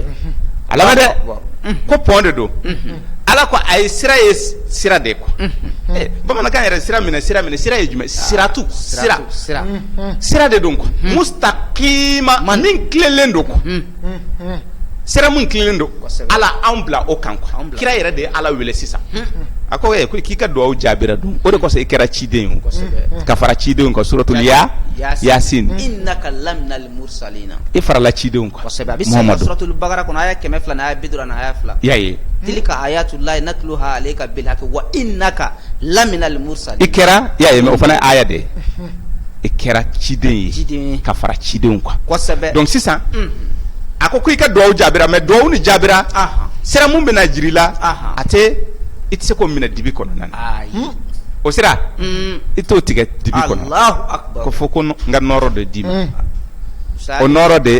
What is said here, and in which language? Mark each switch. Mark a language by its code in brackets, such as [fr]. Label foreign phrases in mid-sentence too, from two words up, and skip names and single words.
[bm] alama dɛ ko pɔn de don ala ko a ye sira ye sira de quoi bamanankan yɛrɛ sira minɛ sira ye jumɛn siratu sira de don quoi mustaqima min tilelen don quoi sira mun tilelen don ala anw bila o kan quoi kira yɛrɛ de ye ala wele sisan a ko k'i ka duwawu jaabira dun o de kosɔn i kɛra ciden ye ka fara cidenw kan suratul yasin [ar] إنك لمن المرسلين [bm] i farala cidenw kan kosɛbɛ a bɛ sɛbɛn suratul bagara kɔnɔ aya 100 n'a aya 50 n'a aya 2 y'a ye [ar] تلك آيات الله نتلوها عليك بالحق وإنك لمن المرسلين [bm] i kɛra y'a ye mais o fana ye aya de ye i kɛra ciden ye ka fara cidenw kan kosɛbɛ donc sisan a ko i ka duwawu jaabira mais duwawu ni jaabira sira mun bɛna jiri la a tɛ i tɛ se k'o minɛ dibi kɔnɔna na o sira i t'o tigɛ dibi kɔnɔ ko fo ko n ka nɔɔrɔ de d'i ma o nɔɔrɔ de